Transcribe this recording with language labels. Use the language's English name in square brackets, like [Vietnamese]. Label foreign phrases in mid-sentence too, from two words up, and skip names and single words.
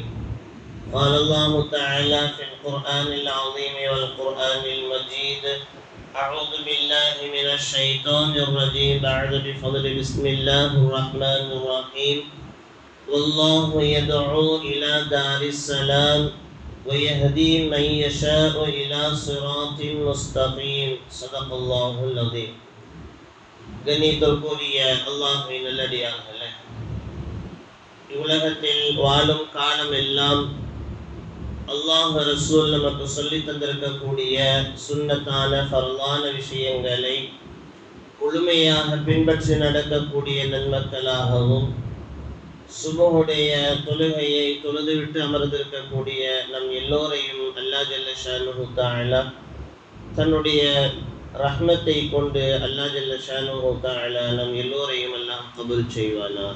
[Arabic] قال الله تعالى في القرآن العظيم والقرآن المجيد: أعوذ بالله من الشيطان الرجيم بعد بفضل بسم الله الرحمن الرحيم. والله يدعو إلى دار السلام ويهدي من يشاء إلى صراط مستقيم. صدق الله العظيم. [Tamil] கண்ணியத்திற்குரிய அல்லாஹ்வின் நல்லடியார்களே, இவ்வுலகத்தில் வாழும் காலம் எல்லாம் அல்லாஹ் ரசூல் நமக்கு சொல்லி தந்திருக்கக்கூடிய சுன்னத்தான ஃபர்லான விஷயங்களை முழுமையாக பின்பற்றி நடக்கக்கூடிய நன்மக்களாகவும், சுபஹுடைய தொழுகையை தொழுதுவிட்டு அமர்ந்திருக்கக்கூடிய நம் எல்லோரையும் [Arabic] الله جل شأنه تعالى [Tamil] தன்னுடைய ரஹ்மத்தை கொண்டு [Arabic] الله جل شأنه تعالى [Tamil] நம் எல்லோரையும் அல்லாஹ் கபூல் செய்வானாக.